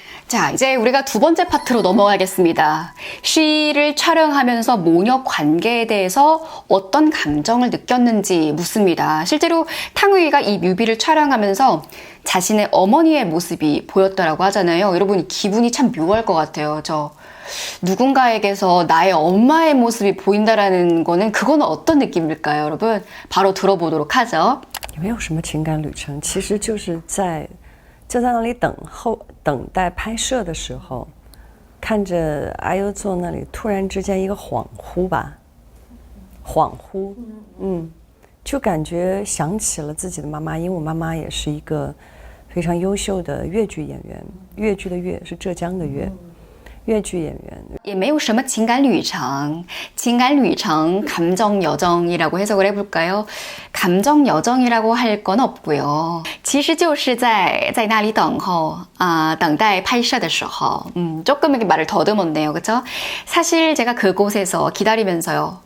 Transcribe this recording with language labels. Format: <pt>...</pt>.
<ko>자, 이제 우리가 두 번째 파트로 넘어가겠습니다. 시를 촬영하면서 모녀 관계에 대해서 어떤 감정을 느꼈는지 묻습니다. 실제로 탕웨이가 이 뮤비를 촬영하면서 자신의 어머니의 모습이 보였다라고 하잖아요. 여러분, 기분이 참 묘할 것 같아요. 저 누군가에게서 나의 엄마의 모습이 보인다라는 거는 그거는 어떤 느낌일까요, 여러분? 바로 들어보도록 하죠.</ko> <zh>没有什么情感旅程，其实就是就在那里等待拍摄的时候，看着阿优坐那里，突然之间一个恍惚吧，恍惚，就感觉想起了自己的妈妈，因为我妈妈也是一个非常优秀的越剧演员，越剧的越是浙江的越。越剧演员也没有什么情感旅程,</zh> <ko>감정 여정이라고 해석을 해볼까요? 감정 여정이라고 할 건 없고요.</ko> <zh>其实就是在那里等候, 等待拍摄的时候.</zh> <ko>조금 이렇게 말을 더듬었네요. 그쵸? 사실 제가 그곳에서 기다리면서요.</ko>